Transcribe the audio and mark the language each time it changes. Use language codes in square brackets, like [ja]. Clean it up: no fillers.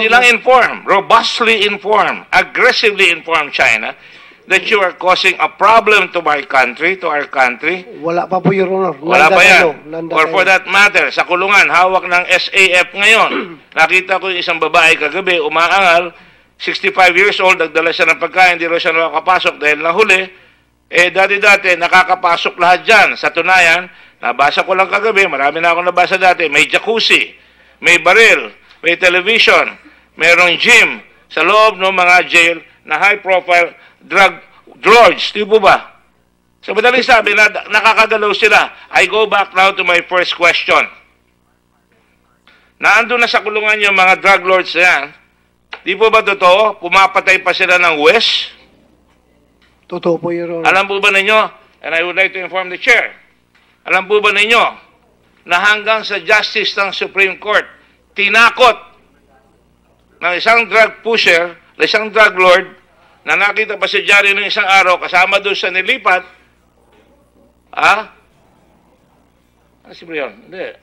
[en] Hindi lang inform, robustly inform, aggressively inform China that you are causing a problem to my country, to our country. [tl] Wala pa po, Your Honor. Wala pa yan. Nanda [en] Or for [tl] kayo. [en] that matter, [tl] sa kulungan, hawak ng SAF ngayon. Nakita ko yung isang babae kagabi, umaangal, 65 years old, nagdala siya ng pagkain, hindi raw siya nakakapasok dahil nahuli. Dati-dati, nakakapasok lahat dyan. Sa tunayan, nabasa ko lang kagabi, marami na akong nabasa dati, may jacuzzi, may baril, may television, mayroong gym sa loob ng mga jail na high-profile drug lords. Di po ba? So, madaling sabi na nakakagalaw sila. [en] I go back now to my first question. [tl] Naandun na sa kulungan yung mga drug lords na yan. Di po ba totoo? Pumapatay pa sila ng West? Totoo po, Your Honor. Alam po ba ninyo, [en] and I would like to inform the chair, [tl] alam po ba ninyo, na hanggang sa justice ng Supreme Court, tinakot ng isang drug pusher, isang drug lord, na nakita pa si Jari ng isang araw, kasama doon sa nilipat, ano si Brion? Hindi.